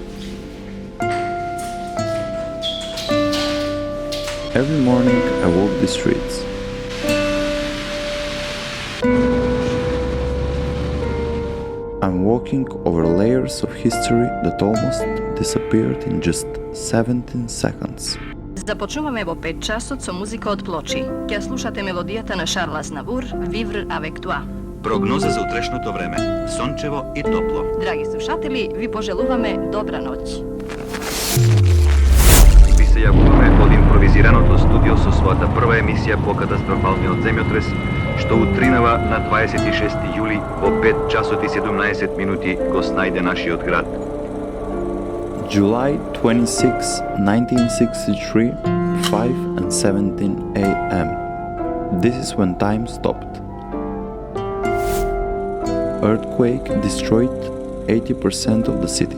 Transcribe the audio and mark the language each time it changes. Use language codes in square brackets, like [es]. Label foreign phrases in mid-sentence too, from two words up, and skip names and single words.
[en] Every morning I walk the streets. I'm walking over layers of history that almost disappeared in just 17 seconds. [mk] Започнуваме во 5 часот со музика од Плочи. Ќе слушате мелодијата на Шарл Азнавур, Vivre avec toi. Прогноза за утрешното време. Сончево и топло. Драги слушатели, ви пожелуваме добра ноќ. Ви се јавуваме од импровизираното студио со својата прва емисија по катастрофалниот земјотрес, што утринава на 26 јули во 5 часот и 17 минути го снајде нашиот град. [en] July 26, 1963, 5 and 17 a.m. This is when time stopped. Earthquake destroyed 80% of the city.